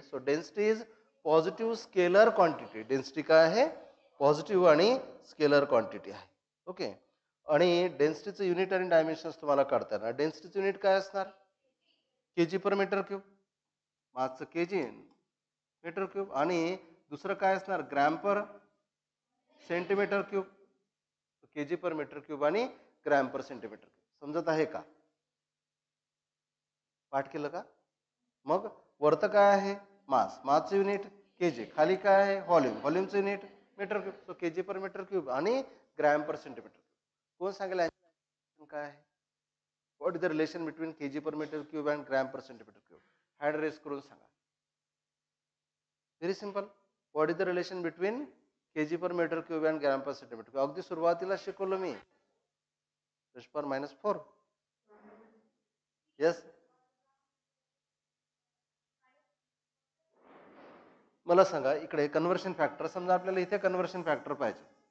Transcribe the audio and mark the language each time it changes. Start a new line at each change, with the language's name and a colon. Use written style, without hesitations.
English: So density is positive scalar quantity.
Marathi: Density काय आहे, positive आणि स्केलर क्वांटिटी आहे. ओके. आणि डेन्सिटीचं युनिट आणि डायमेन्शन्स तुम्हाला काढता येणार. डेन्सिटीचं युनिट काय असणार, केजी पर metre cube. मासचं KG metre cube. आणि दुसरं काय असणार, gram per centimetre cube. KG पर मीटर क्यूब आणि ग्रॅम पर सेंटीमीटर क्यूब. समजत आहे का, पाठ केलं का. मग वरतं काय आहे, मास. मासचं युनिट केजी. खाली काय आहे, volume. व्हॉल्यूमचं unit metre cube.
English: So KG per metre cube आणि gram per centimetre cube.
Marathi: कोण सांगेल काय आहे,
English: What is the relation between KG per metre cube and gram per centimetre cube.
Marathi: Hand race करून सांगा.
English: Very simple. What is the relation between KG per metre cube and gram per centimetre cube.
Marathi: अगदी सुरुवातीला शिकवलं मी, 10⁻⁴. Yes. मला सांगा, इकडे conversion factor, समजा आपल्याला इथे कन्व्हर्शन फॅक्टर पाहिजे.